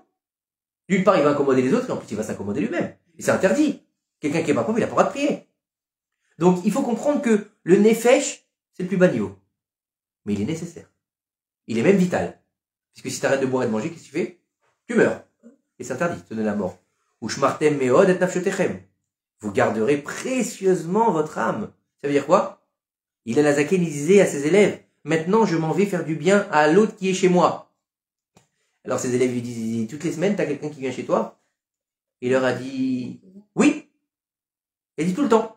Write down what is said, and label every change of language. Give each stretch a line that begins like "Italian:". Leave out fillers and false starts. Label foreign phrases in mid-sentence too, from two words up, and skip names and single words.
French: D'une part, il va incommoder les autres, et en plus, il va s'accommoder lui-même. Et c'est interdit. Quelqu'un qui est pas pauvre, il a pas le droit de prier. Donc, il faut comprendre que le nefesh, c'est le plus bas niveau. Mais il est nécessaire. Il est même vital. Puisque si tu arrêtes de boire et de manger, qu'est-ce que tu fais? Tu meurs. Et c'est interdit, te donner la mort.
Hebrew: ו שמרתם מאוד את נפשותיכם.
French: Vous garderez précieusement votre âme. Ça veut dire quoi? Il disait à ses élèves, maintenant je m'en vais faire du bien à l'autre qui est chez moi. Alors ses élèves lui disent, toutes les semaines, tu as quelqu'un qui vient chez toi? Il leur a dit, oui. Il a dit tout le temps.